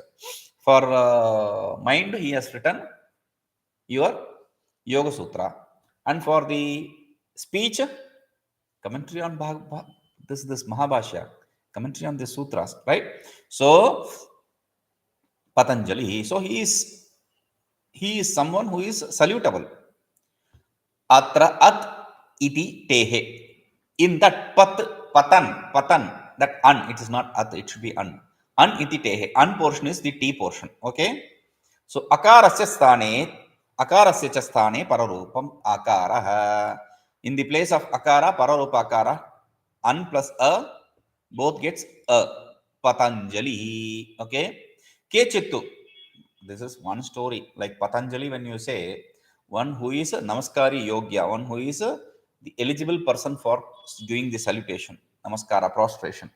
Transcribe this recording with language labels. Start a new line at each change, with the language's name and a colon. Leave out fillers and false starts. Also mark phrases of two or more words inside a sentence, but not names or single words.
English: For mind, he has written your Yoga Sutra. And for the speech, commentary on this Mahabhashya, commentary on the sutras, right? So, Patanjali, so he is someone who is salutable.
Sanskrit: Atra at iti tehe.
English: In that patan, that an, it is not at, it should be an.
Sanskrit: An iti tehe.
English: An portion is the T portion. Okay.
Sanskrit: So akarasya cha sthane pararupam akaraha.
English: In the place of akara,
Sanskrit: pararupa akara,
English: an plus a, both gets a. Patanjali. Okay. Kechittu. This is one story. Like Patanjali, when you say, one who is a
Sanskrit: Namaskari Yogya,
English: one who is the eligible person for doing the salutation, Namaskara, prostration.